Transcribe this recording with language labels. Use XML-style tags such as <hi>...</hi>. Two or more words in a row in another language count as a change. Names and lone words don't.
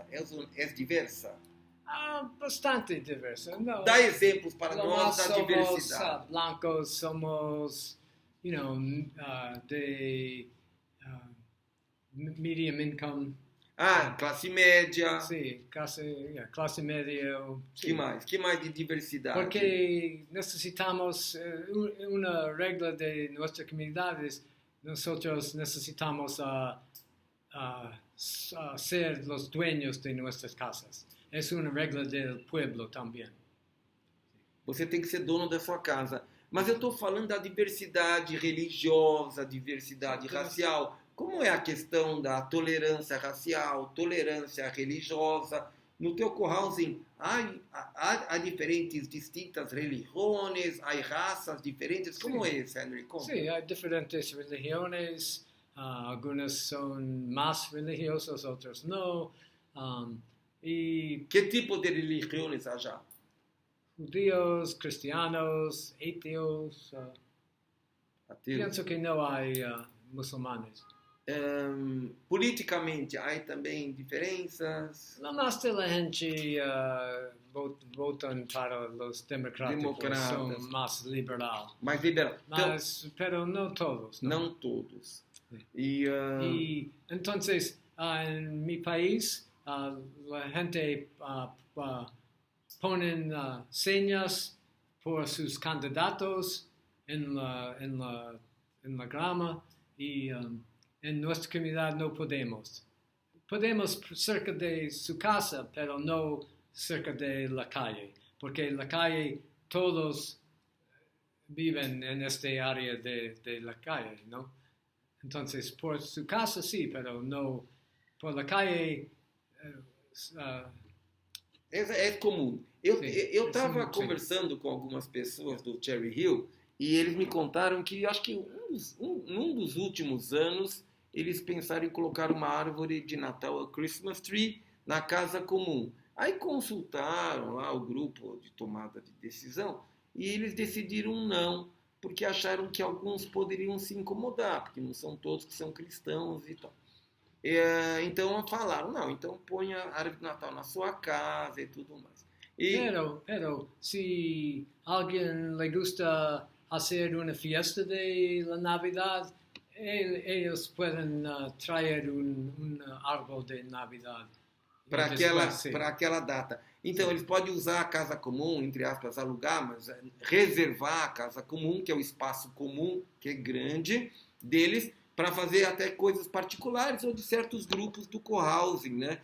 <pt>É diversa? Bastante diversa. No, Dá exemplos para nós da somos diversidade.</pt> <es>blancos, somos, de</es> <en>medium income.</en> <pt>Classe média.</pt> <es>Sí, clase media.</es> <pt>Que mais? Que mais de diversidade?</pt> <es>Porque necesitamos una regla de nuestras comunidades. Nosotros necesitamos ser los dueños de nuestras casas. Es una regla del pueblo también.</es> <pt>Você tem que ser dono da sua casa.</pt> <es>Mas eu estou falando da diversidade religiosa, diversidade racial.</es> <pt>Como é a questão da tolerância racial, tolerância religiosa? No teu co-housing há diferentes, distintas religiões, há raças diferentes. Como é isso, Henry? Como?</pt> <es>Sí, hay diferentes religiones. Algunas son más religiosas, otras no. Y</es> <pt>Que tipo de religiões há já?</pt> <es>judíos, cristianos, ateos. Pienso que no hay musulmanes.</es> <pt>Politicamente, há também diferenças?</pt> <es>La más de la gente votan para los democráticos, son más liberal.</es> <pt>Mais liberal.</pt> <es>Pero no todos. ¿no?</es> <pt>Não todos. E</pt> <es>Y entonces, en mi país, la gente ponen señas por sus candidatos en la en la grama y en nuestra comunidad no podemos. Podemos cerca de su casa, pero no cerca de la calle, porque en la calle todos viven en este área de la calle, ¿no? Entonces, por su casa sí, pero no por la calle.</es> <pt>É comum. Eu estava conversando com algumas pessoas do Cherry Hill e eles me contaram que acho que num dos últimos anos eles pensaram em colocar uma árvore de Natal, a</pt> <en>Christmas Tree,</en> <pt>na casa comum. Aí consultaram lá o grupo de tomada de decisão e eles decidiram não, porque acharam que alguns poderiam se incomodar, porque não são todos que são cristãos e tal. Então falaram, não, então ponha a árvore de Natal na sua casa e tudo mais.</pt> <es>Pero si alguien le gusta hacer una fiesta de la Navidad, ellos pueden traer un árbol de Navidad.</es> <pt>Para aquela data. Então, sim, eles podem usar a casa comum, entre aspas, alugar, mas reservar a casa comum, que é o espaço comum, que é grande, deles, para fazer até coisas particulares ou de certos grupos do co-housing, né?</pt>